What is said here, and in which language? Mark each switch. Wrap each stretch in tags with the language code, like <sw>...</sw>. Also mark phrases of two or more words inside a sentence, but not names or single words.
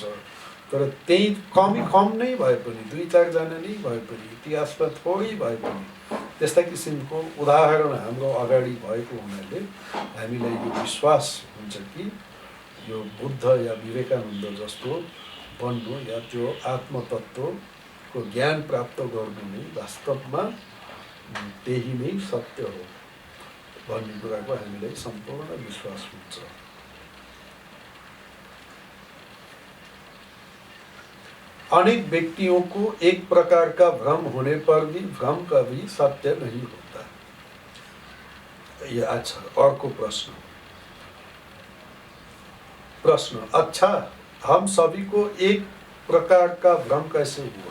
<ne>तर त्यही कम नै भए पनि, दुई चारजना नै भए पनि, इतिहासमा थोरै भए पनि त्यस्ता किसिमको उदाहरण हाम्रो अगाडि भएको हुनाले हामीलाई यो विश्वास हुन्छ कि यो बुद्ध या विवेकानन्द जस्तो बन्नु या त्यो आत्मतत्त्वको ज्ञान प्राप्त गर्नु नै वास्तवमा त्यही नै सत्य हो भन्ने कुराको हामीलाई सम्पूर्ण विश्वास हुन्छ।</ne> <hi>अनेक व्यक्तियों को एक प्रकार का भ्रम होने पर भी भ्रम कभी सत्य नहीं होता। ये अच्छा, और को प्रश्न अच्छा, हम सभी को एक प्रकार का भ्रम कैसे हुआ?</hi>